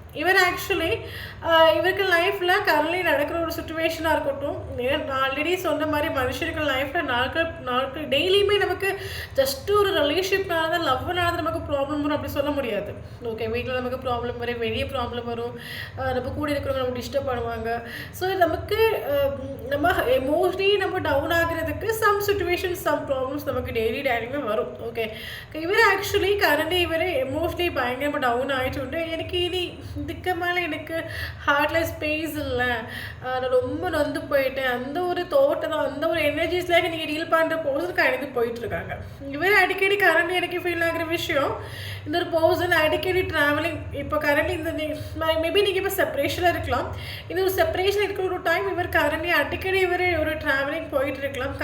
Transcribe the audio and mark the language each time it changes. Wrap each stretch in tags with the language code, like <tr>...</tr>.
<ta>இவர் ஆக்சுவலி இவருக்கு லைஃப்பில் கரண்ட்லி நடக்கிற ஒரு சுச்சுவேஷனாக இருக்கட்டும், நான் ஆல்ரெடி சொன்ன மாதிரி மனுஷர்கள் லைஃப்பில் நாட்கள் டெய்லியுமே நமக்கு ஜஸ்ட்டு ஒரு ரிலேஷன்ஷிப்னால தான், லவ்னால நமக்கு ப்ராப்ளம் வரும் அப்படி சொல்ல முடியாது. ஓகே, வீட்டில் நமக்கு ப்ராப்ளம் வரும், வெளியே ப்ராப்ளம் வரும், நம்ம கூட இருக்கிறவங்க நமக்கு டிஸ்டர்ப் பண்ணுவாங்க. ஸோ நமக்கு நம்ம எமோஷ்னலி நம்ம டவுன் ஆகிறதுக்கு சம்</ta> <ml>സിറ്റുവേഷൻസ് സം പ്രോബ്ലംസ് നമുക്ക് ഡെയിലി ഡൈനിങ് വരും. ഓക്കെ, ഇവർ ആക്ച്വലി കറണ്ട് ഇവർ എമോഷണലി ഭയങ്കര ഡൗൺ ആയിട്ടുണ്ട്. എനിക്ക് ഇനി</ml> <ta>இதுக்கு மேலே எனக்கு ஹார்ட்டில் ஸ்பேஸ் இல்லை, நான் ரொம்ப நொந்து போயிட்டேன், அந்த ஒரு தோட்டம் அந்த ஒரு எனர்ஜிஸ்லாம் நீங்கள் டீல் பண்ணுற பர்சன் கடந்து போயிட்டுருக்காங்க. இவர் அடிக்கடி கரண்ட் எனக்கு ஃபீல் ஆகிற விஷயம், இந்த ஒரு பர்சன் அடிக்கடி ட்ராவலிங். இப்போ கரண்ட் இந்த மேபி நீங்கள் இப்போ செப்பரேஷனில் இருக்கலாம், இந்த ஒரு செப்பரேஷன் இருக்கிற ஒரு டைம் இவர் கரண்ட் அடிக்கடி இவர் ஒரு ட்ராவலிங் போயிட்டு இருக்கலாம்.</ta>